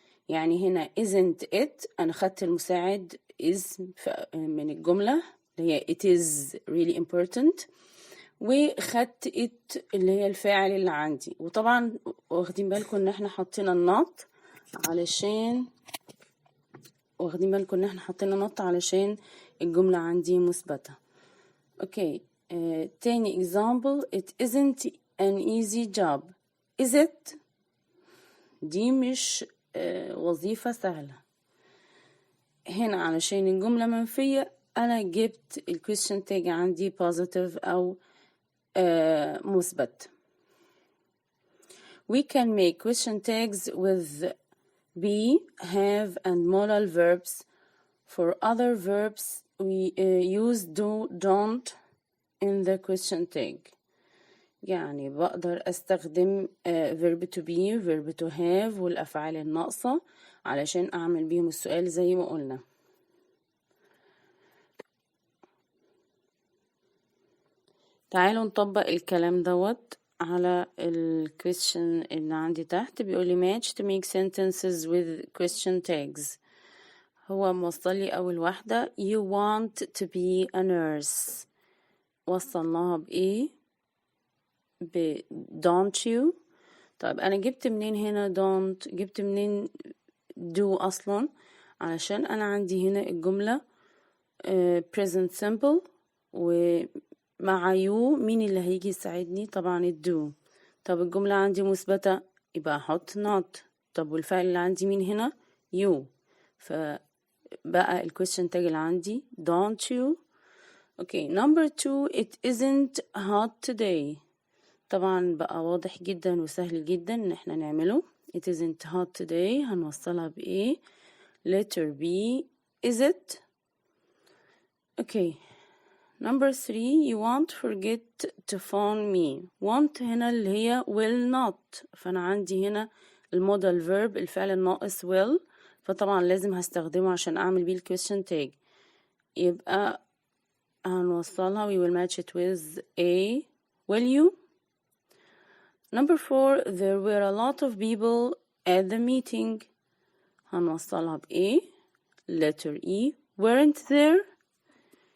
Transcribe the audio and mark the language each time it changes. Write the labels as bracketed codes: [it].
[ar] يعني هنا [en] isn't it [ar] انا خدت المساعد is من الجملة اللي هي [en] it is really important، [ar] وخدت it اللي هي الفاعل اللي عندي. وطبعا واخدين بالكم ان احنا حطينا النوت علشان الجملة عندي مثبتة. اوكي تاني example. [en] It isn't an easy job, is it؟ [ar] دي مش وظيفة سهلة. هنا علشان الجملة منفية انا جبت ال question tag عندي positive او مثبت. [en] We can make question tags with be, have and modal verbs. For other verbs we use do, don't in the question tag. [ar] يعني بقدر استخدم verb to be, verb to have والافعال الناقصة علشان اعمل بيهم السؤال زي ما قلنا. تعالوا نطبق الكلام دوت على ال question اللي عندي تحت. بيقولي [en] match to make sentences with question tags. [ar] هو موصلي أول واحدة [en] you want to be a nurse، [ar] وصلناها بإيه؟ [en] don't you. [ar] طيب أنا جبت منين هنا don't؟ جبت منين do أصلا؟ علشان أنا عندي هنا الجملة present simple، ومع you مين اللي هيجي يساعدني؟ طبعا do. طب الجملة عندي مثبتة يبقى أحط not. طب والفعل اللي عندي مين هنا؟ you. فبقى ال question tag اللي عندي [en] don't you. Okay, number 2. It isn't hot today. [ar] طبعا بقى واضح جدا وسهل جدا ان احنا نعمله. [en] It isn't hot today [ar] هنوصلها بايه؟ [en] letter B. Is it؟ Okay. Number 3. You won't forget to phone me. [ar] Want هنا اللي هي will not، فانا عندي هنا المودال verb الفعل الناقص will، فطبعا لازم هستخدمه عشان اعمل بيه question tag. يبقى هنوصلها [en] we will match it with A. Will you؟ Number 4. There were a lot of people at the meeting. [ar] هنوصلها بA. [en] letter E. Weren't there؟ You don't like fish، [ar] هتبقى مع